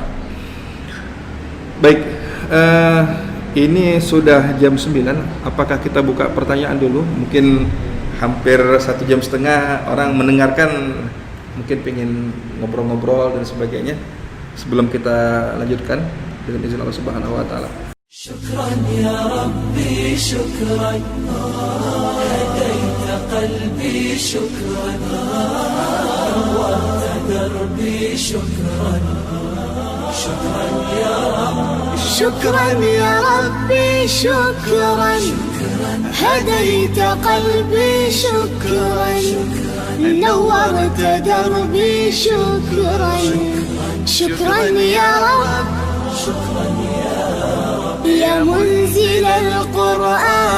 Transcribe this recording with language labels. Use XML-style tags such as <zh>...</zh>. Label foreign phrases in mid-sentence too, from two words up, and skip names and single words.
<id>Baik, ini sudah jam 9. Apakah kita buka pertanyaan dulu? Mungkin hampir 1,5 jam orang mendengarkan, mungkin pengen ngobrol-ngobrol dan sebagainya. Sebelum kita lanjutkan dengan izin Allah</id> <ar>سبحانه و تعالى. شكرا يا ربي شكرا هديت قلبي شكرا نورت دربي شكرا شكرا يا ربي, شكرا يا ربي شكرا هديت قلبي شكرا نورت دربي شكرا شكرا يا رب يا منزل القرآن</ar>